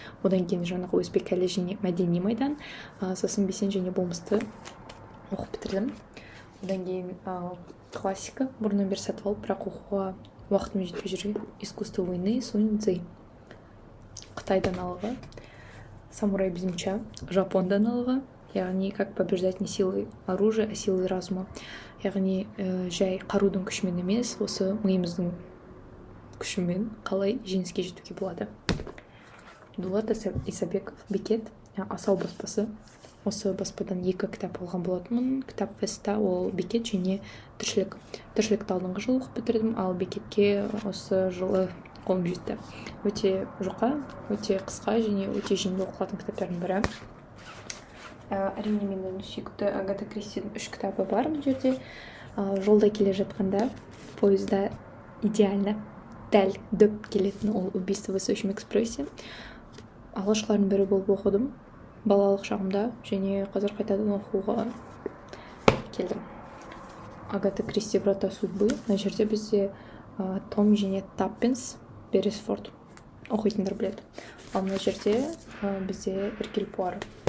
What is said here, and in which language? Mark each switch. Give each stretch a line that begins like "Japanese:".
Kazakh: Одан кейін жаңағы өзбек әлі және мәдени майдан. Сосын бесен және болмысты оқып бітірдім. Одан кейін классика бұрыннан бері сатып алып, бірақ оқуға уақытым жетпей жүрген искусство войны Сунь Цзы. Қытайдан алғы. Самурай без меча Жапондан алғы.
Russian: Яғни как побеждать не силой оружия, а силой разума.
Kazakh: Яғни жай қарудың күшімен емес, осы миымыздың күшімен қалай жеңіске жетуге болады. Дулат Исабеков Бекет, Асау баспасы. Осы баспадан 2 кітап алған болатынмын. Кітап Феста ол Бекет және Тіршілік. Тіршілікті алдыңғы жылы оқып бітірдім, ал Бекетке осы жылы қолым жетті. Өте жұқа, өте қысқа және өте жеңіл оқылатын кітаптардың бірі. Әрине менің сүйікті Агата Кристидің 3 кітабы бар бұл жерде. Жолда келе жатқанда пойызда идеально дәл дөп келетін ол убийство в Восточном экспрессе. Алғашқылардың бірі болып оқыдым балалық шағымда, және қазір қайтадан оқуға келдім. Агата Кристи Врата судьбы. Мына жерде бізде Том және Таппинс Бересфорд оқитындар біледі. Ал мына жерде бізде Эркюль Пуаро.